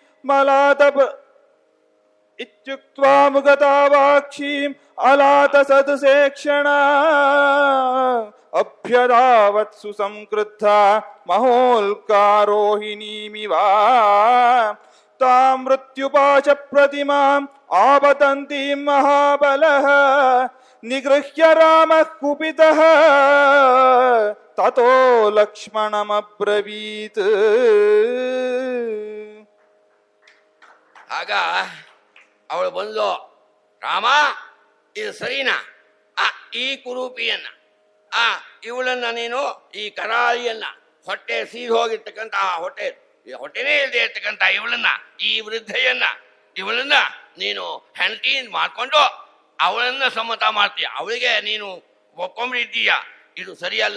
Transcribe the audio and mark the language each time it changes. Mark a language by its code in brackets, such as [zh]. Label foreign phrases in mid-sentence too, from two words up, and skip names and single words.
[sa] ಮೃಗತಾವಾಕ್ಷೀಂ ಅಲಾತ ಸದಸೇಕ್ಷಣ ಅಭ್ಯಧಾವತ್ ಸುಸಂಕ್ರುದ್ಧ ಮಹೋಲ್ಕಾರೋಹಿಣೀಮಿವ ತಾಂ ಮೃತ್ಯುಪಾಶ ಪ್ರತಿಮಾಂ ಆಪತಂತೀಂ ಮಹಾಬಲಃ ನಿಗೃಹ್ಯ ರಾಮಃ ಕುಪಿತಃ ತತೋ ಲಕ್ಷ್ಮಣಮಬ್ರವೀತ್. [kn] ಆಗ ಅವಳು ಬಂದು, ರಾಮ ಇದು ಸರಿನಾ, ಈ ಕುರೂಪಿಯನ್ನ ಇವಳನ್ನ ನೀನು ಈ ಕರಾಳಿಯನ್ನ ಹೊಟ್ಟೆ ಸೀದ್ ಹೋಗಿರ್ತಕ್ಕಂಥ ಹೊಟ್ಟೆನೇ ಇಲ್ಲದೆ ಇರ್ತಕ್ಕಂಥ ಇವಳನ್ನ ಈ ವೃದ್ಧೆಯನ್ನ ಇವಳನ್ನ ನೀನು ಹೆಂಡತಿಯಿಂದ ಮಾಡ್ಕೊಂಡು ಅವಳನ್ನ ಸಮ್ಮತ ಮಾಡ್ತೀಯ, ಅವಳಿಗೆ ನೀನು ಒಪ್ಕೊಂಡ್ಬಿಟ್ಟಿದ್ದೀಯ, ಇದು ಸರಿಯಲ್ಲ.